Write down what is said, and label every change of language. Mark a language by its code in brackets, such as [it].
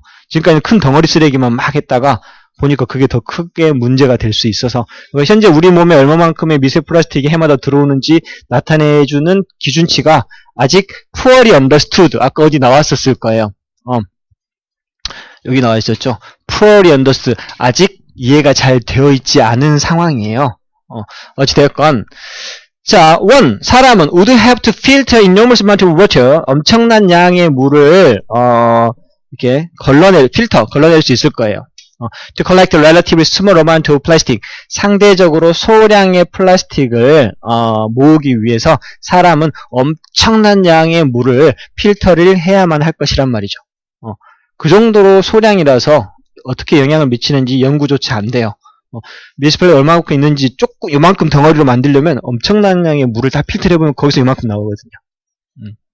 [ko] 지금까지 큰 덩어리 쓰레기만 막 했다가 보니까 그게 더 크게 문제가 될 수 있어서 현재 우리 몸에 얼마만큼의 미세 플라스틱이 해마다 들어오는지 나타내주는 기준치가 아직 [en] poorly understood, [ko] 아까 어디 나왔었을 거예요. 여기 나와 있었죠. poorly understood, 아직 이해가 잘 되어 있지 않은 상황이에요. 어찌되었건 자, 1. 사람은 [en] would have to filter enormous amount of water. [ko] 엄청난 양의 물을 이렇게 걸러낼 수 있을 거예요. [en] To collect a relatively small amount of plastic. [ko] 상대적으로 소량의 플라스틱을 모으기 위해서 사람은 엄청난 양의 물을 필터를 해야만 할 것이란 말이죠. 그 정도로 소량이라서 어떻게 영향을 미치는지 연구조차 안 돼요. 뮤니시플이 얼마만큼 있는지 조금 요만큼 덩어리로 만들려면 엄청난 양의 물을 다 필터해보면 거기서 요만큼 나오거든요.